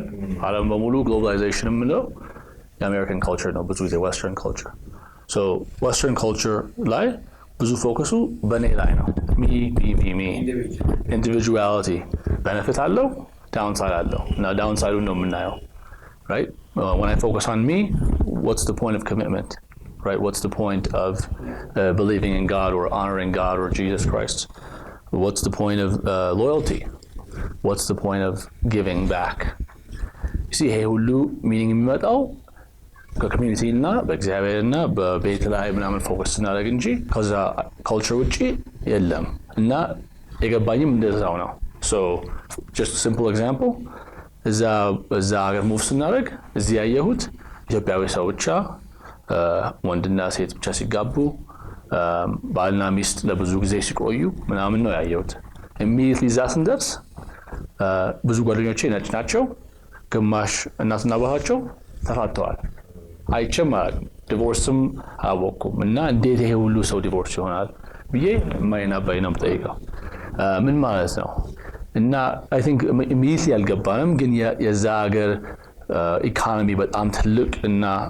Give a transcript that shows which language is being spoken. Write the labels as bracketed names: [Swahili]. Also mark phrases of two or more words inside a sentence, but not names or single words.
[Amharic] ዓለም በሙሉ ግሎባላይዜሽን የምንለው የአሜሪካን ካልቸር ነው ብዙ ጊዜ [English] western culture። so western culture [Amharic] ላይ ብዙ ፎከሱ በእኔ ላይ ነው። [English] me individuality benefit [Amharic] አለው፣ ዳውንሳይድ አለው እና ዳውንሳይዱን ነው የምናየው right? [English] When I focus on me, what's the point of commitment? Right? What's the point of believing in God or honoring God or Jesus Christ? What's the point of loyalty? What's the point of giving back? You see, hey, [Amharic] hulu meaning የሚመጣው ከኮሚኒቲ እና በእግዚአብሔር እና በቤት ላይ ምናምን ፎከስ እናደርግ እንጂ ከዛ ካልቸር ውጪ የለም እና የገባኝም እንደዛው ነው። [English] So just a simple example, [Amharic] እዛ ሀገር ሙቭ ስናደርግ እዚህ ያየሁት ኢትዮጵያዊ ሰው ብቻ ወንድና ሴት ብቻ ሲጋቡ ባልና ሚስት ለብዙ ጊዜ ሲቆዩ ምናምን ነው ያየሁት። ኢሚዲየትሊ እዛ ስንደርስ ብዙ ጓደኞቼ ነጭ ናቸው፣ ግማሽ እናትና አባታቸው ተፋተዋል። አይቼም አላውቅም፣ ዲቮርስም አላወቅኩም። እና እንዴት ይሄ ሁሉ ሰው ዲቮርስ ይሆናል ብዬ እማዬን አባዬን ነው የምጠይቀው ምን ማለት ነው። እና [English] I think immediately [Amharic] አልገባንም፣ ግን የዛ ሀገር ኢኮኖሚ በጣም ትልቅ እና